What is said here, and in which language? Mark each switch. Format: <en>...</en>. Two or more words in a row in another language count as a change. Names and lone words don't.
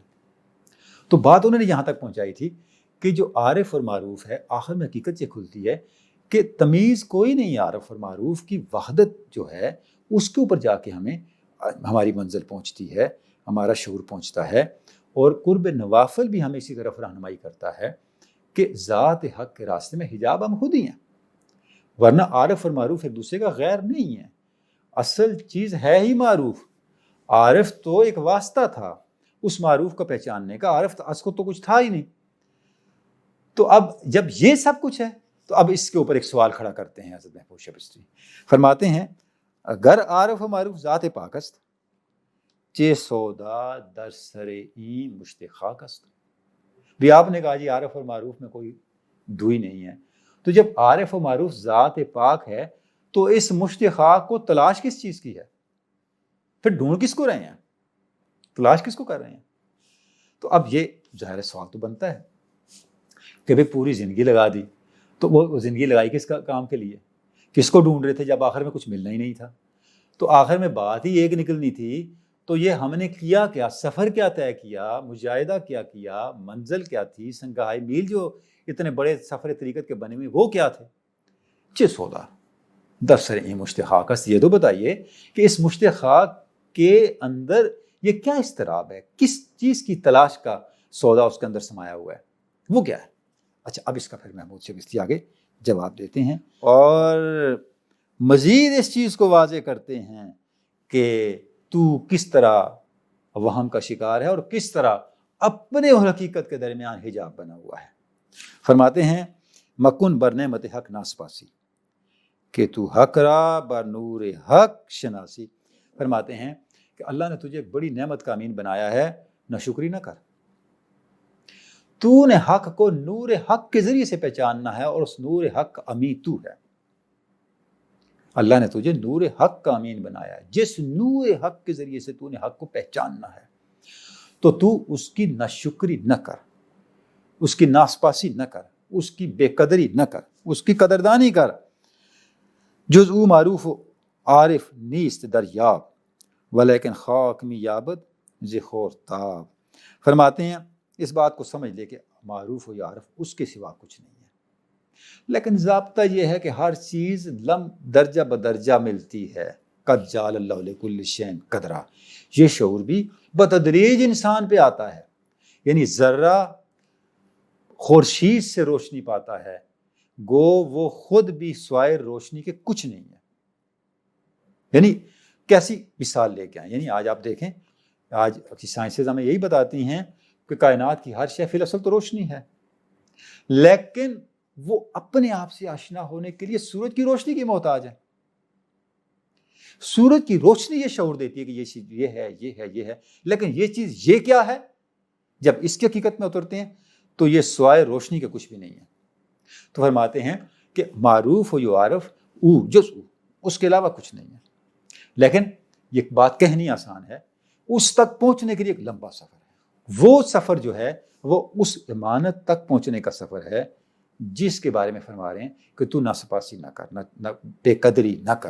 <ur>تو بات انہوں نے یہاں تک پہنچائی تھی کہ جو عارف اور معروف ہے، آخر میں حقیقت یہ کھلتی ہے کہ تمیز کوئی نہیں، عارف اور معروف کی وحدت جو ہے اس کے اوپر جا کے ہمیں ہماری منزل پہنچتی ہے، ہمارا شعور پہنچتا ہے، اور قرب نوافل بھی ہمیں اسی طرف رہنمائی کرتا ہے کہ ذات حق کے راستے میں حجاب ہم خود ہی ہیں، ورنہ عارف اور معروف ایک دوسرے کا غیر نہیں ہے، اصل چیز ہے ہی معروف۔ عارف تو ایک واسطہ تھا اس معروف کو پہچاننے کا، عارف تو اس کو تو کچھ تھا ہی نہیں۔ تو اب جب یہ سب کچھ ہے تو اب اس کے اوپر ایک سوال کھڑا کرتے ہیں حضرت محمود شبستری، فرماتے ہیں</ur> <fa>اگر عارف و معروف ذات پاک است، چے سودا در سر این مشت خاک است۔</fa> <ur>بھی آپ نے کہا جی عارف اور معروف میں کوئی دوئی نہیں ہے، تو جب عارف و معروف ذات پاک ہے تو اس مشت خاک کو تلاش کس چیز کی ہے؟ پھر ڈھونڈ کس کو رہے ہیں، تلاش کس کو کر رہے ہیں؟ تو اب یہ ظاہر سوال تو بنتا ہے کہ بھئی پوری زندگی لگا دی، تو وہ زندگی لگائی کس کا کام کے لیے، کس کو ڈھونڈ رہے تھے جب آخر میں کچھ ملنا ہی نہیں تھا؟ تو آخر میں بات ہی ایک نکلنی تھی، تو یہ ہم نے کیا کیا، سفر کیا طے کیا، مجاہدہ کیا کیا، منزل کیا تھی، سنگھائی میل جو اتنے بڑے سفر طریقت کے بنے ہوئے وہ کیا تھے؟</ur> <fa>چے سودا در سر این مشت خاک است،</fa> <ur>یہ تو بتائیے کہ اس مشت خاک کے اندر یہ کیا اضطراب ہے، کس چیز کی تلاش کا سودا اس کے اندر سمایا ہوا ہے، وہ کیا ہے؟ اچھا اب اس کا پھر محمود شبستری آگے جواب دیتے ہیں اور مزید اس چیز کو واضح کرتے ہیں کہ تو کس طرح وہم کا شکار ہے اور کس طرح اپنے اور حقیقت کے درمیان حجاب بنا ہوا ہے۔ فرماتے ہیں</ur> <fa>مکن بر نعمت حق ناسپاسی، کہ تو حق را بر نور حق شناسی۔</fa> <ur>فرماتے ہیں کہ اللہ نے تجھے ایک بڑی نعمت کا امین بنایا ہے، ناشکری نہ کر، تو نے حق کو نور حق کے ذریعے سے پہچاننا ہے، اور اس نور حق کا امین تو ہے۔ اللہ نے تجھے نور حق کا امین بنایا ہے، جس نور حق کے ذریعے سے تو نے حق کو پہچاننا ہے، تو اس کی ناشکری نہ کر، اس کی ناسپاسی نہ کر، اس کی بے قدری نہ کر، اس کی قدردانی کر۔</ur> <fa>جز او معروف و عارف نیست دریاب ولیکن خاک می یابد ذخور تاب.</fa> <ur>فرماتے ہیں اس بات کو سمجھ لے کہ معروف و عارف اس کے سوا کچھ نہیں ہے، لیکن ضابطہ یہ ہے کہ ہر چیز درجہ بدرجہ ملتی ہے.</ur> <ar>قد جعل اللہ لکل شیء قدرا،</ar> <ur>یہ شعور بھی بتدریج انسان پہ آتا ہے. یعنی ذرہ خورشید سے روشنی پاتا ہے، گو وہ خود بھی سوائے روشنی کے کچھ نہیں ہے. یعنی کیسی مثال لے کے آئیں، یعنی آج آپ دیکھیں، آج سائنسز ہمیں یہی بتاتی ہیں کہ کائنات کی ہر شے فی الاصل تو روشنی ہے، لیکن وہ اپنے آپ سے آشنا ہونے کے لیے سورج کی روشنی کی محتاج ہے. سورج کی روشنی یہ شعور دیتی ہے کہ یہ چیز یہ ہے، یہ ہے، یہ ہے، لیکن یہ چیز یہ کیا ہے؟ جب اس کی حقیقت میں اترتے ہیں تو یہ سوائے روشنی کے کچھ بھی نہیں ہے. تو فرماتے ہیں کہ</ur> <fa>معروف و یعرف او جز او،</fa> <ur>اس کے علاوہ کچھ نہیں ہے. لیکن یہ بات کہنی آسان ہے، اس تک پہنچنے کے لیے ایک لمبا سفر ہے. وہ سفر جو ہے وہ اس امانت تک پہنچنے کا سفر ہے جس کے بارے میں فرما رہے ہیں کہ تو ناسپاسی نہ کر، نہ بے قدری نہ کر.</ur>